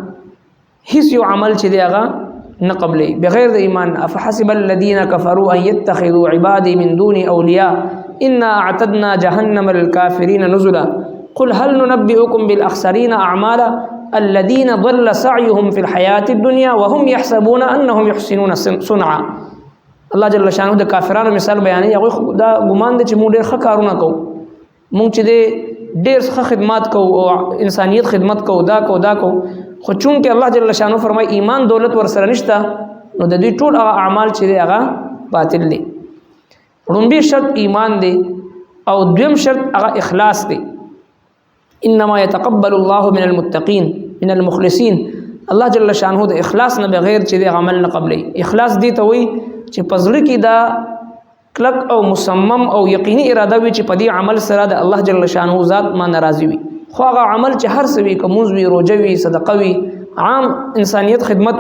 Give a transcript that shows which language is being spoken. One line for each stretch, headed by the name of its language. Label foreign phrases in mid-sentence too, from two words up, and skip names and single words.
Pashto: هیڅ یو عمل چې دی هغه نه قبلي بغیر د ایمان
Arabic: افحسب الذين كفروا ان يتخذوا عبادي من دوني اولياء انا اعتدنا جهنم للكافرين نزلا قل هل ننبئكم بالاخسرين اعمالا الذين ضل سعيهم في الحياه الدنيا وهم يحسبون انهم يحسنون صنعا
Pashto: الله جل شانه د کافرانو مثال بیانوي هغه دا ګمان دي چې موږ ډېر ښه کارونه کوو موږ چې ډېر ښه خدمات کوو او انسانيت خدمت کوو دا کوو خو چونکه الله جل شانه فرمای ایمان دولت ور سره نشته نو د دې ټول هغه اعمال چې هغه باطل دي لومبي شرط ایمان دی او دویم شرط هغه اخلاص دی
Arabic: انما يتقبل الله من المتقين من المخلصين
Pashto: الله جل شانه د اخلاص نه بغیر چې د عمل نه قبلي اخلاص دی ته وي چې پزړه کې دا کلک او مصمم او یقیني اراده وي چې په دې عمل سره د الله جل شانه ذات ما ناراضي وي خو هغه عمل چې هر څه وي کومز وي روزه وي صدقه وي عام انسانيت خدمت